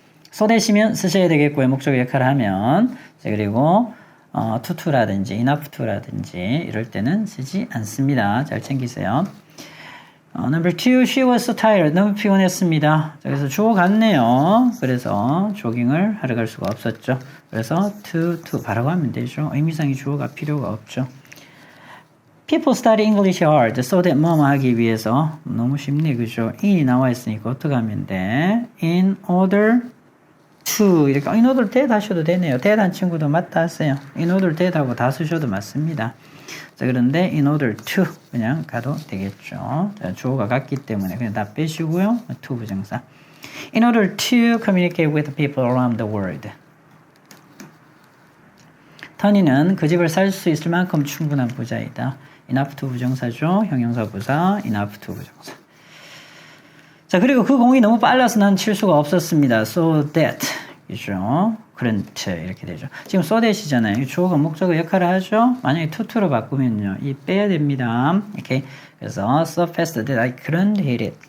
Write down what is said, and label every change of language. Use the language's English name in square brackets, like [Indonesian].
[Korean] 쏘대시면 쓰셔야 되겠고요. 목적어 역할을 하면. 자, 그리고 to라든지 enough to라든지 이럴 때는 쓰지 않습니다. 잘 챙기세요. [English] number 2, she was so tired. [Korean] 너무 피곤했습니다. 자, 그래서 주어 같네요. 그래서 조깅을 하러 갈 수가 없었죠. 그래서 to 바라고 하면 되죠. 의미상의 주어가 필요가 없죠. [English] People study English hard so that [Korean] 뭐뭐 하기 위해서. 너무 쉽네, 그죠? in이 나와 있으니까 어떻게 하면 돼? in order to 이렇게 in order that 하셔도 되네요. that 한 친구도 맞다 하세요. in order that 하고 다 쓰셔도 맞습니다. 자, 그런데 in order to 그냥 가도 되겠죠. 자, 주어가 같기 때문에 그냥 다 빼시고요. to 부정사. [English] In order to communicate with people around the world. [Korean] 터니는 그 집을 살 수 있을 만큼 충분한 부자이다. enough to 부정사죠. 형용사 부사, enough to 부정사. 자, 그리고 그 공이 너무 빨라서 난 칠 수가 없었습니다. So that. 이죠. 그런트 이렇게 되죠. 지금 so that이잖아요. 주어가 목적어 역할을 하죠. 만약에 to로 바꾸면요. 이 빼야 됩니다. 이렇게. [English] 그래서 so fast that I couldn't hit it.